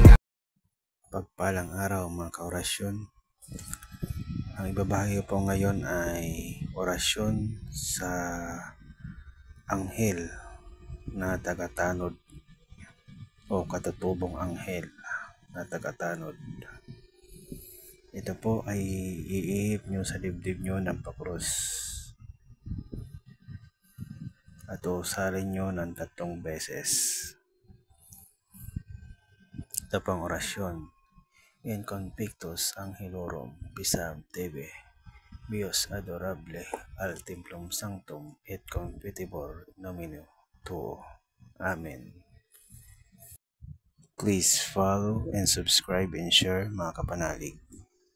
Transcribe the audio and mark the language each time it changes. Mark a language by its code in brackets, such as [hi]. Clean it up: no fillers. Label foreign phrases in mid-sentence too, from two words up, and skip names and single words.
[tl] Pagpalang araw mga kaorasyon. Ang ibabahagi po ngayon ay orasyon sa anghel na tagatanod o katutubong anghel na tagatanod. Ito po ay iihip nyo sa dibdib nyo ng pakrus at usalin nyo ng 3 beses. Ito pang orasyon. [la] In convictus angelorum pisam tebe, Bios adorable al templum sanctum et confitibor nomine tuo. [en] Amen. Please follow and subscribe and share [tl] mga kapanalig.